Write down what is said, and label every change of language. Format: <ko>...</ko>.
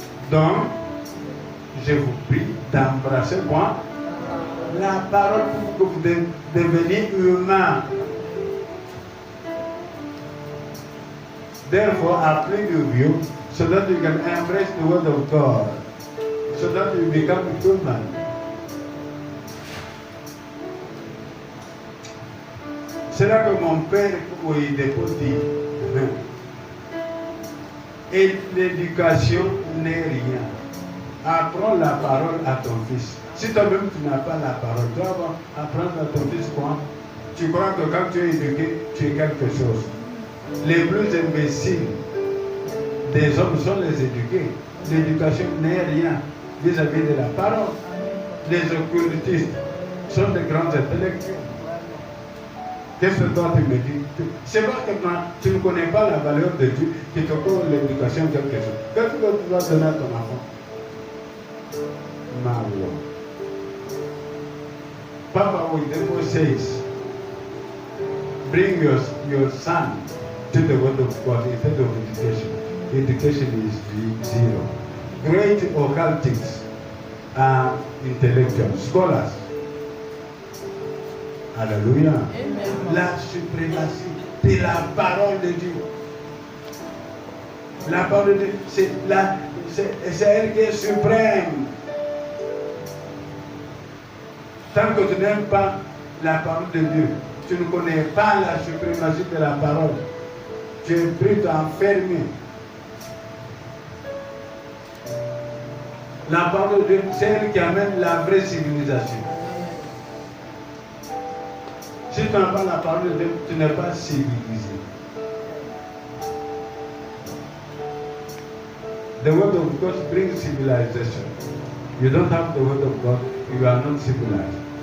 <fr>Donc, je vous prie d'embrasser moi la parole pour que vous deveniez humain.</fr> <en>Therefore, apply you so that you can embrace the word of God, so that you become human.</en> <fr>C'est là que mon père, il dépose dit, et l'éducation n'est rien. Apprends la parole à ton fils. Si toi-même tu n'as pas la parole, tu vas apprendre à ton fils quoi? Tu crois que quand tu es éduqué, tu es quelque chose. Les plus imbéciles des hommes sont les éduqués. L'éducation n'est rien vis-à-vis de la parole. Les occultistes sont des grands intellectuels. Qu'est-ce que toi tu me dis? C'est parce que tu ne connais pas la valeur de Dieu qui te donne l'éducation quelque chose. Qu'est-ce que tu dois donner à ton enfant? Mario.</fr> <en>Papa Oyedepo says, bring your son to the word of God instead of education. Education is zero. Great occultists are intellectuals, scholars.</en> <fr>Alléluia. La suprématie de la parole de Dieu. La parole de Dieu, c'est elle qui est suprême. Tant que tu n'aimes pas la parole de Dieu, tu ne connais pas la suprématie de la parole. Tu es pris à enfermer. La parole de Dieu, c'est elle qui amène la vraie civilisation. Si tu n'as pas la parole de Dieu, tu n'es pas civilisé.</fr> <en>The word of God brings civilization. You don't have the word of God, you are not civilized.</en>